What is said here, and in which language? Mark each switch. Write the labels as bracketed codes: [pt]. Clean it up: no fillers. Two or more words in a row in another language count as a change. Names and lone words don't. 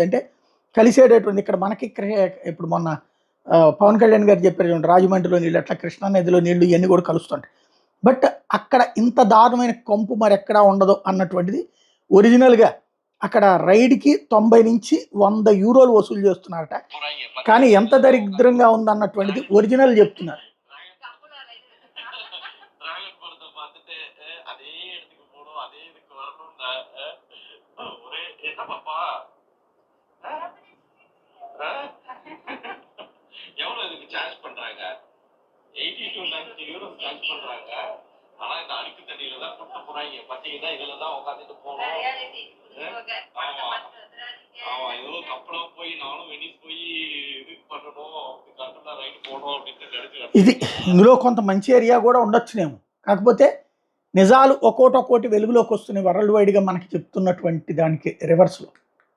[te] అంటే కలిసేటటువంటి ఇక్కడ మనకి ఇప్పుడు మొన్న పవన్ కళ్యాణ్ గారు చెప్పారు చూడండి, రాజమండ్రిలో నీళ్ళు అట్లా కృష్ణా నదిలో నీళ్లు ఇవన్నీ కూడా కలుస్తుంటాయి. బట్ అక్కడ ఇంత దారుణమైన కంపు మరెక్కడా ఉండదు అన్నటువంటిది ఒరిజినల్‌గా అక్కడ రైడ్‌కి 90 నుంచి 100 యూరోలు వసూలు చేస్తున్నారట. కానీ ఎంత దరిద్రంగా ఉందన్నటువంటిది ఒరిజినల్ చెప్తున్నారు. [ta] எவ்வளவு இதுக்கு சார்ஜ் பண்றாங்க? 80 to 90 euros சார்ஜ் பண்றாங்க. ஆனா இந்த அழுக்கு தண்ணியில தான் கூட்டு போறாங்க. பாத்தீங்கன்னா இதுல தான் உட்காந்துட்டு போகணும். ஆமா, ஏதோ கப்பலா போய் நானும் வெனிஸ் போய் இதுக்கு பண்ணணும், கட்டண ரைட் போகணும் அப்படின்னு [te] ఇది ఇందులో కొంత మంచి ఏరియా కూడా ఉండొచ్చునేమో. కాకపోతే నిజాలు ఒక్కోటి వెలుగులోకి వస్తున్నాయి వరల్డ్ వైడ్గా మనకి చెప్తున్నటువంటి దానికి రివర్స్లో.